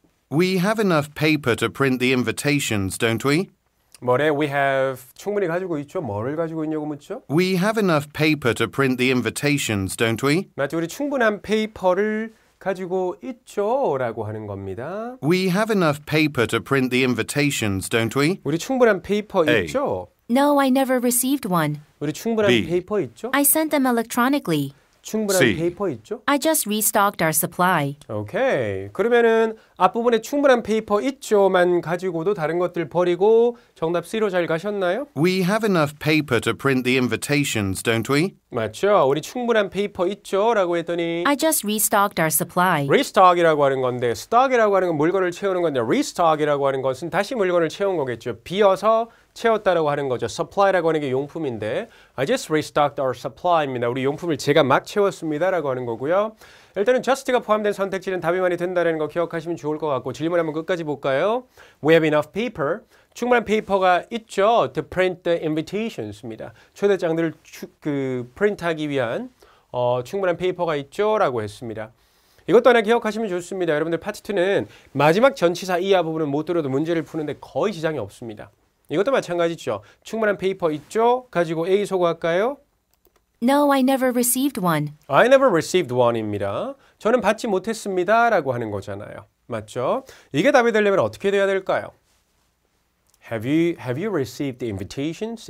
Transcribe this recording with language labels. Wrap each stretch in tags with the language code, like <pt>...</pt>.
<en>We have enough paper to print the invitations, don't we?</en> <ko>뭐래? We have 충분히 가지고 있죠. 뭐를 가지고 있냐고 묻죠?</ko> <en>We have enough paper to print the invitations, don't we?</en> <ko>맞죠? 우리 충분한 페이퍼를 가지고 있죠. 라고 하는 겁니다.</ko> <en>We have enough paper to print the invitations, don't we?</en> <ko>우리 충분한 페이퍼</ko> <en>A.</en> <ko>있죠?</ko> <en>No, I never received one.</en> <ko>우리 충분한</ko> <en>B.</en> <ko>페이퍼 있죠?</ko> <en>I sent them electronically.</en> <ko>충분한</ko> <en>C.</en> <ko>페이퍼 있죠?</ko> <en>I just restocked our supply.</en> <ko>오케이. 그러면은 앞부분에 충분한 페이퍼 있죠만 가지고도 다른 것들 버리고 정답 C로 잘 가셨나요?</ko> <en>We have enough paper to print the invitations, don't we?</en> <ko>맞죠? 우리 충분한 페이퍼 있죠? 라고 했더니</ko> <en>I just restocked our supply.</en> <ko>restock이라고 하는 건데 stock이라고 하는 건 물건을 채우는 건데 restock이라고 하는 것은 다시 물건을 채운 거겠죠. 비어서 채웠다라고 하는 거죠. supply라고 하는 게 용품인데</ko> <en>I just restocked our supply</en> <ko>입니다. 우리 용품을 제가 막 채웠습니다라고 하는 거고요. 일단은 just가 포함된 선택지는 답이 많이 된다는 거 기억하시면 좋을 것 같고 질문 한번 끝까지 볼까요?</ko> <en>We have enough paper.</en> <ko>충분한 페이퍼가 있죠.</ko> <en>To print the invitations입니다.</en> <ko>초대장들을 프린트하기 위한 충분한 페이퍼가 있죠. 라고 했습니다. 이것도 하나 기억하시면 좋습니다. 여러분들 파트 2는 마지막 전치사 이하 부분은 못 들어도 문제를 푸는데 거의 지장이 없습니다. 이것도 마찬가지죠. 충분한 페이퍼 있죠? 가지고 A 소거할까요?</ko> <en>No, I never received one. I never received one입니다.</en> <ko>저는 받지 못했습니다. 라고 하는 거잖아요. 맞죠? 이게 답이 되려면 어떻게 돼야 될까요?</ko> <en>Have you received the invitations?</en>